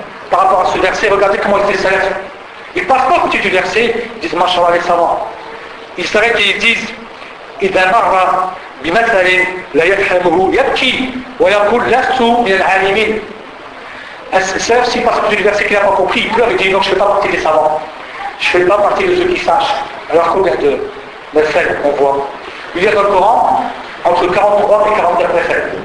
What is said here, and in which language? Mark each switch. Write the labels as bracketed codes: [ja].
[fr] Par rapport à ce verset, regardez comment ils étaient salafs. Ils passent pas au côté du verset, ils disent Mashallah les savants. Ils s'arrêtent et ils disent [ar] إذا مر بمثل لا يفهمه يبكي ويقول لست من العالمين. [fr] Salaf, s'il passe au côté du verset qu'il n'a pas compris, il pleure et dit non, je ne fais pas partie des savants. Je ne fais pas partie de ceux qui sachent. Alors qu'au regarde de faire, on voit. Il y a dans le Coran entre 43 et 44 versets.